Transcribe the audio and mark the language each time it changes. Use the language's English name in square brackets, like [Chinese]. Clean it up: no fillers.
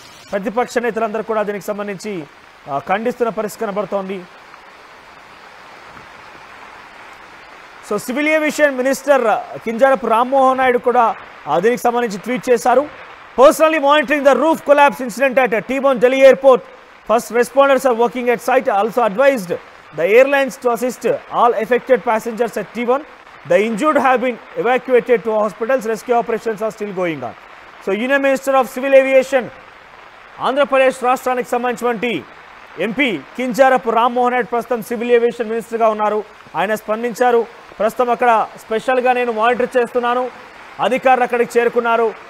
[Telugu] ప్రతిపక్ష నేతలందరూ కూడా దీనికి సంబంధించి ఖండిస్తున్న పరిస్థితి కనబడుతోంది. So civil aviation minister Kinjarapu Rammohan Naidu కూడా దీనికి సంబంధించి ట్వీట్ చేశారు. [English] Personally monitoring the roof collapse incident at T1 Delhi Airport. First responders are working at site. Also advised the airlines to assist all affected passengers at T1. The injured have been evacuated to hospitals. Rescue operations are still going on. [Telugu] So Union Minister of Civil Aviation, Andhra Pradesh రాష్ట్రానికి సంబంధించినటువంటి MP Kinjarapu Rammohan Naidu ప్రస్తుతం civil aviation మినిస్టర్గా ఉన్నారు. ఆయన స్పందించారు. ప్రస్తుతం అక్కడ స్పెషల్గా నేను మానిటర్ చేస్తున్నాను, అధికారులు అక్కడికి చేరుకున్నారు.